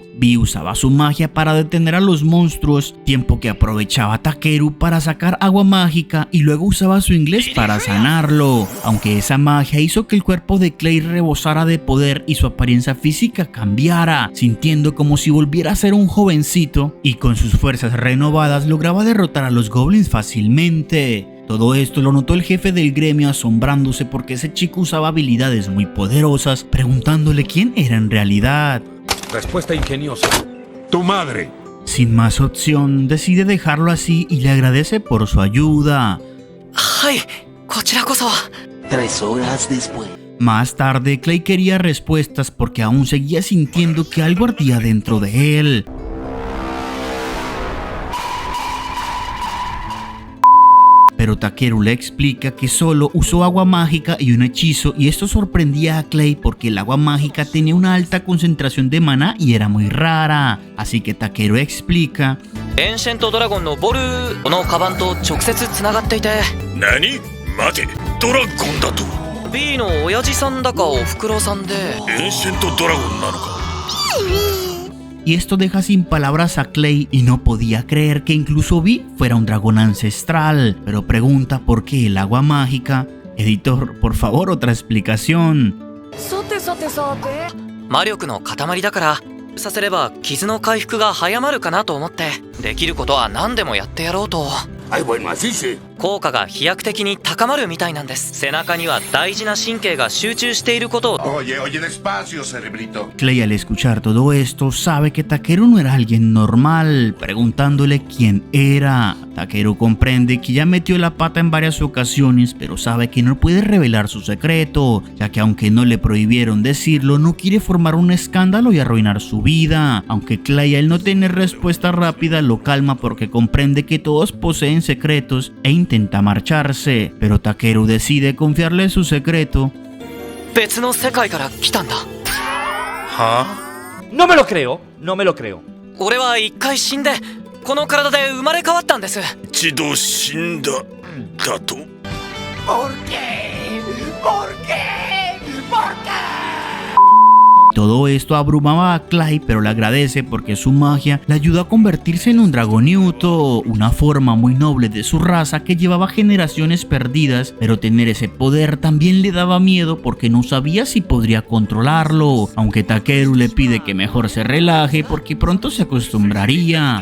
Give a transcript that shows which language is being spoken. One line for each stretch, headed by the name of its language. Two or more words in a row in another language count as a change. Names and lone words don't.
Spanish: Vi usaba su magia para detener a los monstruos, tiempo que aprovechaba Takeru para sacar agua mágica y luego usaba su inglés para sanarlo, aunque esa magia hizo que el cuerpo de Clay rebosara de poder y su apariencia física cambiara, sintiendo como si volviera a ser un jovencito, y con sus fuerzas renovadas lograba derrotar a los goblins fácilmente. Todo esto lo notó el jefe del gremio asombrándose porque ese chico usaba habilidades muy poderosas, preguntándole quién era en realidad. Respuesta ingeniosa. Tu madre. Sin más opción, decide dejarlo así y le agradece por su ayuda.
Japanese: はい、こちらこそ。
Spanish: 3 horas después. Más tarde, Clay quería respuestas porque aún seguía sintiendo que algo ardía dentro de él. Pero Takeru le explica que solo usó agua mágica y un hechizo, y esto sorprendía a Clay porque el agua mágica tenía una alta concentración de maná y era muy rara. Así que Takeru explica:
Japanese: エンシェントドラゴンのボルこのカバンと直接つながっていて。何？待て、ドラゴンだと。 B の親父さんだかおふくろさんで。エンシェントドラゴンなのか。
Spanish: Y esto deja sin palabras a Clay y no podía creer que incluso Vi fuera un dragón ancestral, pero pregunta por qué el agua mágica. Editor, por favor, otra explicación.
Japanese: 魔力の塊だからさせれば傷の回復が早まるかなと思ってできることは何でもやってやろうと。
Spanish: Ay, bueno, así sí.
Japanese: 効果が飛躍的に高まるみたいなんです。背中には大事な神経が集中していることを。
Spanish: Oye, despacio, cerebrito. Clay, al escuchar todo esto, sabe que Takeru no era alguien normal, preguntándole quién era. Takeru comprende que ya metió la pata en varias ocasiones, pero sabe que no puede revelar su secreto, ya que aunque no le prohibieron decirlo, no quiere formar un escándalo y arruinar su vida. Aunque Clay, al no tener respuesta rápida, lo calma porque comprende que todos poseen secretos e intenta marcharse, pero Takeru decide confiarle su secreto.
Japanese: 別の世界から来たんだ。は？
Spanish: No me lo creo, no me lo creo.
Japanese: 俺は一回死んでこの体で生まれ変わったんです。一度死んだだと。
Spanish: ¿Por qué? ¿Por qué? ¿Por qué? Todo esto abrumaba a Clay, pero le agradece porque su magia le ayudó a convertirse en un Dragoniuto, una forma muy noble de su raza que llevaba generaciones perdidas, pero tener ese poder también le daba miedo porque no sabía si podría controlarlo, aunque Takeru le pide que mejor se relaje porque pronto se acostumbraría.